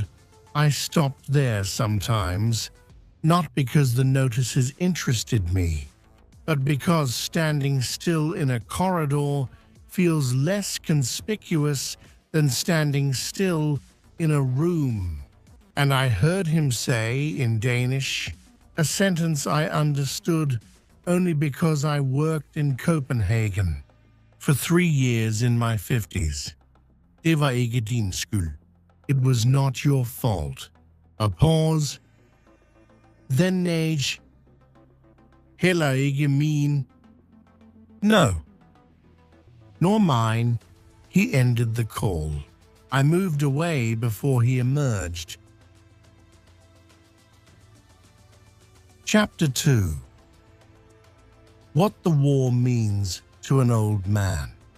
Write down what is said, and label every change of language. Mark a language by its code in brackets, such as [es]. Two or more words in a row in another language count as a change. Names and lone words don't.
[en] I stopped there sometimes, not because the notices interested me, but because standing still in a corridor feels less conspicuous than standing still in a room. And I heard him say in Danish, a sentence I understood only because I worked in Copenhagen for 3 years in my 50s. [da] Det var ikke din skyld. [en] It was not your fault. A pause. Then age. [da] Heller ikke min. [en] No. Nor mine. He ended the call. I moved away before he emerged. Chapter 2. What the war means to an old man.